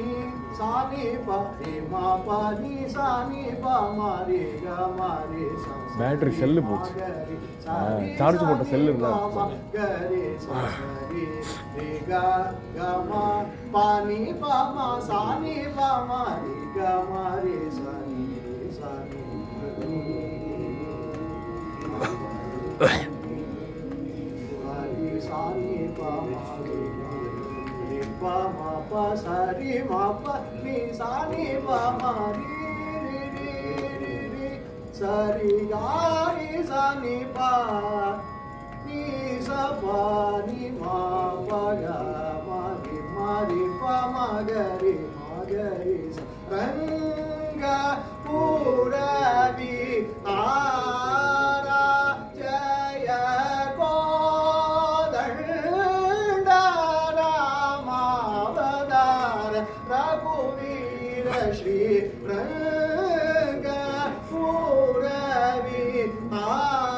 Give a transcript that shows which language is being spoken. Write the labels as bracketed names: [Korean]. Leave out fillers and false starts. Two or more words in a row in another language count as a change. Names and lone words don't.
[Tamil] sa ni pa ri ma pa ni sa ni pa ma ri ga ma ri sa பேட்டரி செல்லு போச்சு. சார்ஜ் போட்ட செல்லு இருந்தா gari sa ri ri ga ga ma pa ni pa ma sa ni pa ma ri ga ma ri sa ni sa ni pa ma ri pa ma pa sa ri ma pa ni sa ni pa ma ri ri ri ri ri sa ri ga ri sa ni pa ni sa pa ni ma pa ga ma ri pa ma ga ri sa ranga puravi [Telugu] ara jaya Raghuvira Shri Ranga Puravi